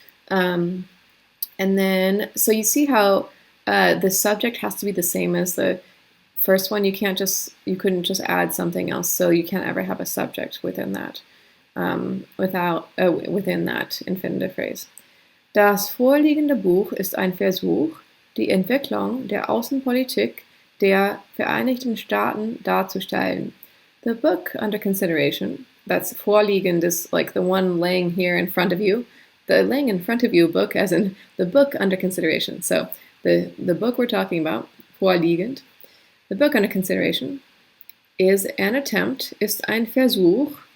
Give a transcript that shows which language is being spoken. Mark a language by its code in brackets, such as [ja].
[en] And then, so you see how the subject has to be the same as the first one. You couldn't just add something else, so you can't ever have a subject within that, within that infinitive phrase. [de] Das vorliegende Buch ist ein Versuch, die Entwicklung der Außenpolitik der Vereinigten Staaten darzustellen. [en] The book under consideration, that's vorliegend is like the one laying here in front of you. The laying in front of you book, as in the book under consideration. So the book we're talking about, vorliegend, the book under consideration, is an attempt, [de] ist ein Versuch.